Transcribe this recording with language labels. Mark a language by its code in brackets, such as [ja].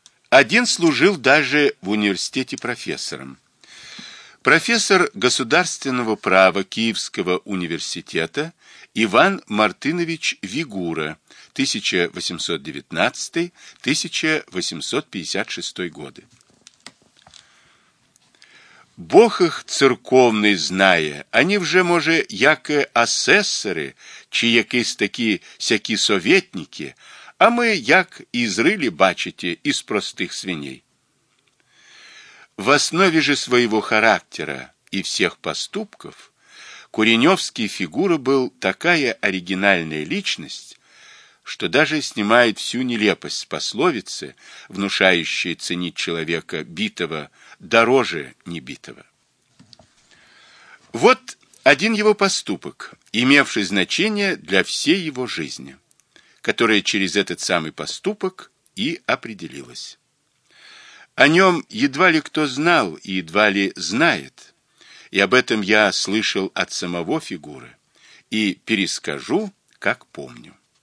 [ru] Один служил даже в университете профессором. Профессор государственного права Киевского университета Иван Мартынович Вигура, 1819-1856 годы. [uk] Бог их церковный знає, они вже, може, як асессори, чи якісь такі всякі советники, а ми, як і зрилі, бачите, із простих свиней. В основі же своєго характера і всіх поступків Куреневський Фигура був такая оригінальна личність, що даже знімає всю нелепость з пословиці, внушающей цінить чоловіка битого дороже небитого. [ru] Вот один его поступок, имевший значение для всей его жизни, которая через этот самый поступок и определилась. О нем едва ли кто знал и едва ли знает, и об этом я слышал от самого Фигуры и перескажу, как помню.